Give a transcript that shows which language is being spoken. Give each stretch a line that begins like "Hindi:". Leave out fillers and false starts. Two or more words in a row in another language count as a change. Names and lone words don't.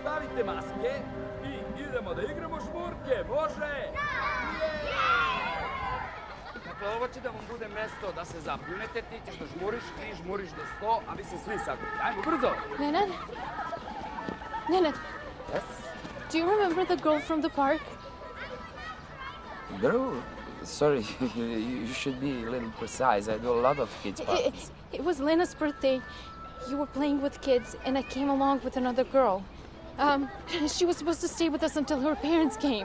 Serbian: stavite maske i idemo da igramo žmurke, može? Dakle, ovo će da vam bude mesto da se zapljunete, ti ćeš da žmuriš, ti žmuriš do 100, a vi se svi sakriti. Ajmo, brzo!
English: Nenad? Nenad, Yes? do you remember the girl from the park? Girl? Sorry, you should be a little precise. I do a lot of kids' parties. It was Lena's birthday. You were playing with kids, and I came along with another girl. She was supposed to stay with us until her parents came.